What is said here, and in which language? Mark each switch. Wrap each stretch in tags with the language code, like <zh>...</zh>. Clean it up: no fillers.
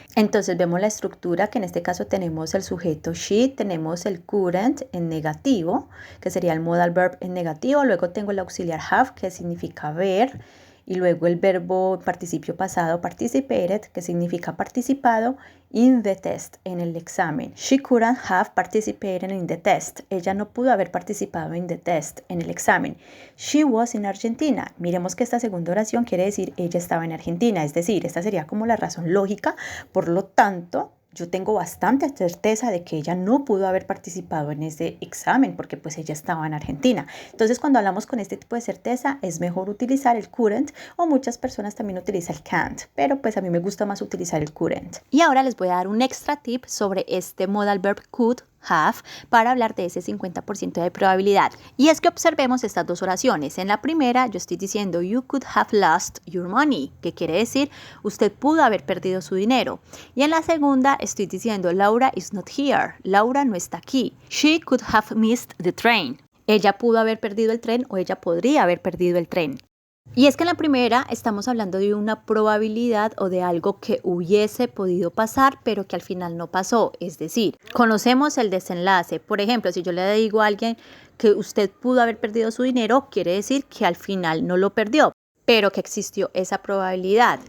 <es>Entonces vemos la estructura que en este caso tenemos el sujeto she, tenemos el couldn't en negativo, que sería el modal verb en negativo, luego tengo el auxiliar have, que significa ver, y luego el verbo participio pasado participated, que significa participado,</es> <en>in the test,</en> <es>en el examen.</es> <en>She couldn't have participated in the test.</en> <es>Ella no pudo haber participado en the test, en el examen.</es> <en>She was in Argentina.</en> <es>Miremos que esta segunda oración quiere decir ella estaba en Argentina, es decir, esta sería como la razón lógica, por lo tanto, yo tengo bastante certeza de que ella no pudo haber participado en ese examen porque pues ella estaba en Argentina. Entonces cuando hablamos con este tipo de certeza es mejor utilizar el couldn't o muchas personas también utilizan el can't, pero pues a mí me gusta más utilizar el couldn't. Y ahora les voy a dar un extra tip sobre este modal verb could have para hablar de ese 50% de probabilidad. Y es que observemos estas dos oraciones. En la primera yo estoy diciendo</es> <en>you could have lost your money,</en> <es>que quiere decir usted pudo haber perdido su dinero. Y en la segunda estoy diciendo</es> <en>Laura is not here,</en> <es>Laura no está aquí.</es> <en>She could have missed the train.</en> <es>Ella pudo haber perdido el tren o ella podría haber perdido el tren. Y es que en la primera estamos hablando de una probabilidad o de algo que hubiese podido pasar, pero que al final no pasó. Es decir, conocemos el desenlace. Por ejemplo, si yo le digo a alguien que usted pudo haber perdido su dinero, quiere decir que al final no lo perdió, pero que existió esa probabilidad.</es>